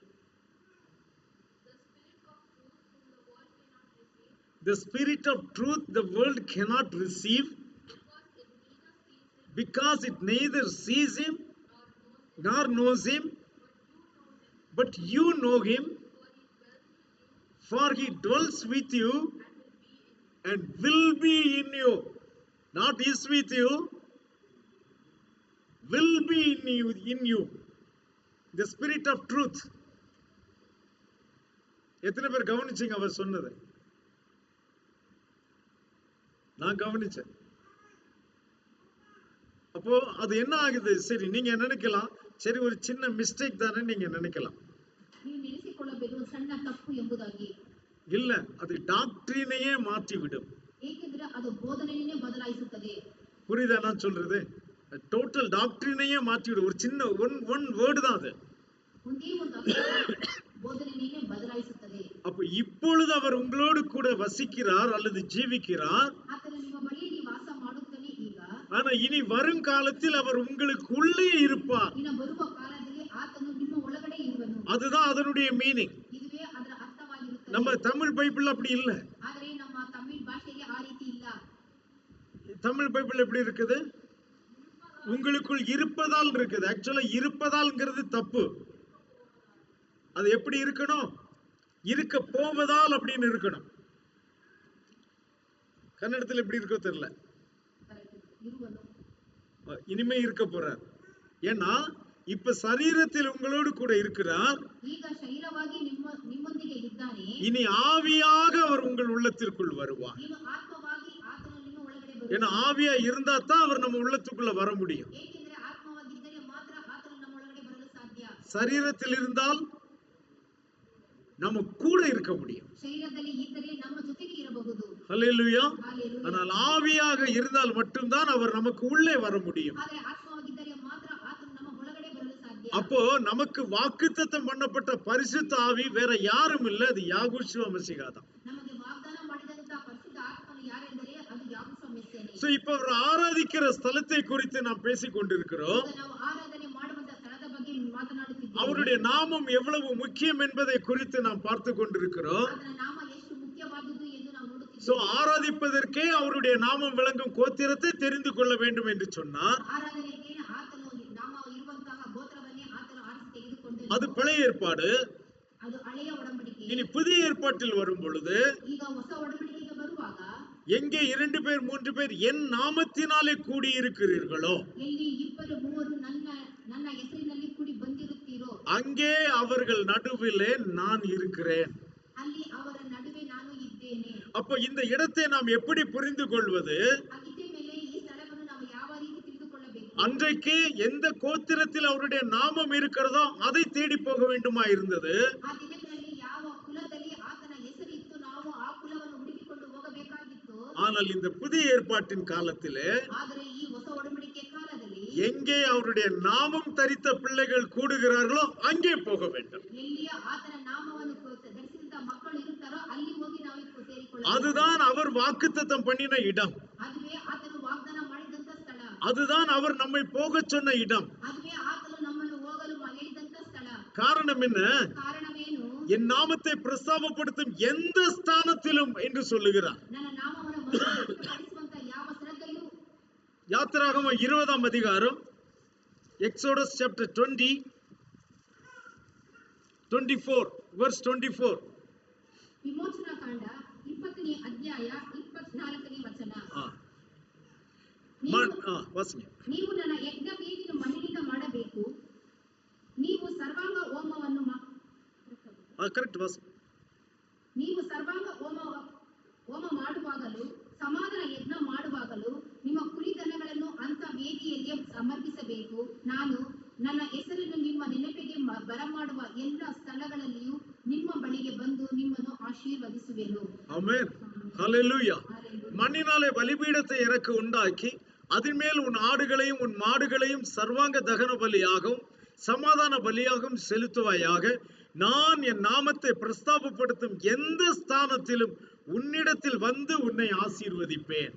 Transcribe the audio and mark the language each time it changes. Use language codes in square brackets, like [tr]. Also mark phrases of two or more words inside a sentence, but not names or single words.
[en] The spirit of truth the world cannot receive, because it neither sees him nor knows him, but you know him, for he dwells with you and will be in you. Not is with you, will be in you. The spirit of truth. [ta] எத்தனை பேர் கவனிச்சீங்க அவர் சொன்னது? நான் கவனிச்சேன். அப்போ அது என்ன ஆகுது? சரி, நீங்க நினைக்கலாம், சரி ஒரு சின்ன மிஸ்டேக் தானே நீங்க நினைக்கலாம். [kn] ನೀವು ನೆನೆಸಿಕೊಳ್ಳಬೇಕು ಸಣ್ಣ ತಪ್ಪು ಎಂಬುದಾಗಿ. [ta] இல்ல, அது டாக்டரினையே மாற்றி விடும். [kn] ಏಕೆಂದರೆ ಅದು ಬೋಧನೆಯನ್ನೇ ಬದಲಾಯಿಸುತ್ತದೆ. [ta] புரியுதா நான் சொல்றது? [en] total doctrine [ta] மாற்றி விடும். ஒரு சின்ன [en] one word [ta] தான் அது. [kn] ಒಂದೇ ಒಂದು ಅಕ್ಷರ ಬೋಧನೆಯನ್ನೇ ಬದಲಾಯಿಸುತ್ತದೆ. [ta] அப்ப இப்பொழுது அவர் உங்களோடு கூட வசிக்கிறார் அல்லது ஜீவிக்கிறார். [kn] ಆತನು ನಿಮ್ಮ ಬಳಿಯಲ್ಲಿ ವಾಸ ಮಾಡುತ್ತಾನೆ ಈಗ. [ta] ஆனா இனி வருங்காலத்தில் அவர் உங்களுக்கு உள்ளே இருப்பார். [kn] ಇನ್ನು ಬರುವ ಕಾಲದಲ್ಲಿ ಆತನು ನಿಮ್ಮ ಒಳಗಡೆ ಇರುವನು. [ta] அதுதான் அதனுடைய மீனிங். [kn] ಇದುವೇ ಅದರ ಅರ್ಥವಾಗಿರುತ್ತದೆ. [ta] நம்ம தமிழ் பைபிள் அப்படி இல்ல. [kn] ಆದರೆ ನಮ್ಮ ತಮಿಳ್ ಭಾಷೆಯಲ್ಲಿ ಆ ರೀತಿ ಇಲ್ಲ. [ta] தமிழ் பைபிள் எப்படி இருக்குது? உங்களுக்குள் இருப்பதால் இருக்குது. ஆக்சுவலா இருப்பதால்ங்கிறது தப்பு. அது எப்படி இருக்கணும்? இருக்க போவதால் அப்படின்னு இருக்கணும். கன்னடத்தில் எப்படி இருக்கோ தெரியல. [kn] ಇರುವನು. [ta] இனிமே இருக்க போறார். ஏன்னா இப்ப சரீரத்தில் உங்களோடு கூட இருக்கிறார். [kn] ಈಗ ಶರೀರವಾಗಿ ನಿಮ್ಮೊಂದಿಗೆ ಇದ್ದಾನೆ. [ta] இனி ஆவியாக அவர் உங்கள் உள்ளத்திற்குள் வருவார். [kn] ಇನ್ನು ಆತ್ಮವಾಗಿ ಆತನು ನಿಮ್ಮ ಒಳಗಡೆ ಬರುವನು. [ta] ஏன்னா ஆவியா இருந்தா தான் அவர் நம்ம உள்ளத்துக்குள்ள வர முடியும். [kn] ಏಕೆಂದರೆ ಆತ್ಮವಾಗಿದ್ದರೆ ಮಾತ್ರ ಆತನು ನಮ್ಮ ಒಳಗಡೆ ಬರಲು ಸಾಧ್ಯ. [ta] சரீரத்தில் இருந்தால் நம்ம கூட இருக்க முடியும். [kn] ಶರೀರದಲ್ಲಿ ಇದ್ದರೆ ನಮ್ಮ ಜೊತೆಗೆ ಇರಬಹುದು. [ta] ஹல்லேலூயா. [kn] ಹಾಲೆಲೂಯಾ. [ta] ஆனால் ஆவியாக இருந்தால் மட்டும்தான் அவர் நமக்கு உள்ளே வர முடியும். [kn] ಆದರೆ ಆತ್ಮವಾಗಿದ್ದರೆ ಮಾತ್ರ ಆತನು ನಮ್ಮ ಒಳಗಡೆ ಬರಲು ಸಾಧ್ಯ. [ta] அப்போ நமக்கு வாக்குத்தத்தம் பண்ணப்பட்ட பரிசுத்த ஆவி வேற யாரும் இல்ல, அது யாகுஷுவ மசீஹா தான். [kn] ನಮಗೆ ವಾಗ್ದಾನ ಮಾಡಿದಂತ ಪರಿಶುದ್ಧ ಆತ್ಮನು ಯಾರೆಂದರೆ ಅದು ಯಾಕೋಬ ಮೆಸ್ಸಿಯನೇ. [ta] சோ இப்ப அவர் ஆராதிக்கிற ஸ்தலத்தை குறித்து நாம் பேசிக் கொண்டிருக்கிறோம். [kn] ಈಗ ನಾವು ಆರಾಧನೆ ಮಾಡುವಂತ ಸ್ಥಳದ ಬಗ್ಗೆ ಮಾತನಾಡುತ್ತಿದ್ದೇವೆ. [ta] அவருடைய நாமம் எவ்வளவு முக்கியம் என்பதை குறித்து நாம் பார்த்து கொண்டிருக்கிறோம். [kn] ಅದರ ನಾಮ ಎಷ್ಟು ಮುಖ್ಯವಾದುದು ಎಂದು ನಾವು ನೋಡುತ್ತಿದ್ದೇವೆ. [ta] சோ ஆராதிப்பதற்கே அவருடைய நாமம் விளங்கும் கோத்திரத்தை தெரிந்து கொள்ள வேண்டும் என்று சொன்னார். [kn] ಆರಾಧನೆಗೆ ಆತನು ನಾಮ ಇರುವಂತಹ ಗೋತ್ರವನ್ನೇ ಆತನು ಆರಿಸಿ ತೆಗೆದುಕೊಂಡನು. [ta] அது பழைய ஏற்பாடு. [kn] ಅದು ಹಳೆಯ ಒಡಂಬಡಿಕೆ. [ta] இனி புதிய ஏற்பாட்டில் வரும் பொழுது [kn] ಈಗ ಹೊಸ ಒಡಂಬಡಿಕೆಗೆ ಬರುವಾಗ [ta] எங்கே 2 பேர் 3 பேர் என் நாமத்தினாலே கூடி இருக்கிறீர்களோ [kn] ಎಲ್ಲಿ ಇಬ್ಬರು ಮೂವರು ನನ್ನ ಹೆಸರಿನಲ್ಲಿ ಕೂಡಿ ಬಂದಿರುತ್ತೀರೋ [ta] அங்கே அவர்கள் நடுவிலே நான் இருக்கிறேன். [kn] ಅಲ್ಲಿ ಅವರ ನಡುವೆ ನಾನು ಇದ್ದೇನೆ. [ta] அப்ப இந்த இடத்தை நாம் எப்படி புரிந்து கொள்வது? [kn] ಹಾಗಿದ್ದ ಮೇಲೆ ಈ ಸ್ಥಳವನ್ನು ನಾವು ಯಾವ ರೀತಿ ತಿಳಿದುಕೊಳ್ಳಬೇಕು? [ta] அன்றைக்கு எந்த கோத்திரத்தில் அவருடைய நாமம் இருக்கிறதோ அதை தேடி போக வேண்டுமா இருந்தது. [kn] ಆ ದಿನಗಳಲ್ಲಿ ಯಾವ ಕುಲದಲ್ಲಿ ಆತನ ಹೆಸರಿತ್ತು ನಾವು ಆ ಕುಲವನ್ನು ಹುಡುಕಿಕೊಂಡು ಹೋಗಬೇಕಾಗಿತ್ತು. [ta] ஆனால் இந்த புதிய ஏற்பாட்டின் காலத்திலே [kn] ಆದರೆ ಈ ಹೊಸ ಒಡಂಬಡಿಕೆ ಕಾಲದಲ್ಲಿ [ta] எங்கே அவருடைய நாமம் தரித்த பிள்ளைகள் கூடுகிறார்களோ அங்கே போக வேண்டும். [kn] ಎಲ್ಲಿಯ ಆತನ ನಾಮವನ್ನು ಧರಿಸಿದಂತ ಮಕ್ಕಳು ಇರುತ್ತಾರೋ ಅಲ್ಲಿ ಹೋಗಿ ನಾವು ಸೇರಿಕೊಳ್ಳಬೇಕು. [ta] அதுதான் அவர் வாக்குத்தத்தம் பண்ணின இடம். [kn] ಅದುವೇ ಆತನು ವಾಗ್ದಾನ ಮಾಡಿದಂತ ಸ್ಥಳ. [ta] அதுதான் அவர் நம்மை போக சொன்ன இடம். [kn] ಅದುವೇ ಆತನು ನಮ್ಮನ್ನು ಹೋಗಲು ಹೇಳಿದಂತ ಸ್ಥಳ. [ta] காரணம் என்ன? [kn] ಕಾರಣವೇನು? [ta] என் நாமத்தை பிரஸ்தாபப்படுத்தும் எந்த ஸ்தானத்திலும் என்று சொல்லுகிறார். [kn] ನನ್ನ ನಾಮವನ್ನು ಮಹಿಮೆಪಡಿಸುವಂತ ಯಾವ ಸ್ಥಳದಲ್ಲೂ. [ta] யாத்திராகமம் 20ஆம் அதிகாரம், [en] Exodus chapter 24 verse 24. [kn] ವಿಮೋಚನಾ ಕಾಂಡ 20ನೇ ಅಧ್ಯಾಯ 24ನೇ ವಚನ. [ta] வாசிங்க. [kn] ನೀವು ನನ್ನ ಯಜ್ಞವೇದಿಯನ್ನು ಮಣ್ಣಿನಿಂದ ಮಾಡಬೇಕು. ನೀವು ಸರ್ವಾಂಗ ಹೋಮವನ್ನು [ta] கரெக்ட் வாசிங்க. [kn] ನೀವು ಸರ್ವಾಂಗ ಹೋಮ ಮಾಡುವಾಗಲೂ ಸಮಾಧಾನ ಯಜ್ಞ ಮಾಡುವಾಗಲೂ ನಿಮ್ಮ ಕುರಿದನಗಳನ್ನು ಅಂತ ವೇದಿಯಲ್ಲಿ ಸಮರ್ಪಿಸಬೇಕು. ನಾನು ನನ್ನ ಹೆಸರನ್ನು ನಿಮ್ಮ ನೆನಪಿಗೆ ಬರಮಾಡುವ ಎಲ್ಲ ಸ್ಥಳಗಳಲ್ಲಿಯೂ ನಿಮ್ಮ ಬಳಿಗೆ ಬಂದು ನಿಮ್ಮನ್ನು ಆಶೀರ್ವದಿಸುವೆನು. [ta] ஆமென். ஹல்லேலூயா. மண்ணினாலே பலிபீடத்தை எனக்கு உண்டாக்கி அதன் மேல் உன் ஆடுகளையும் உன் மாடுகளையும் சர்வாங்க தகன பலியாகவும் சமாதான பலியாகவும் செலுத்துவாயாக. நான் என் நாமத்தை பிரஸ்தாபப்படுத்தும் எந்த ஸ்தானத்திலும் உன்னிடத்தில் வந்து உன்னை ஆசீர்வதிப்பேன்.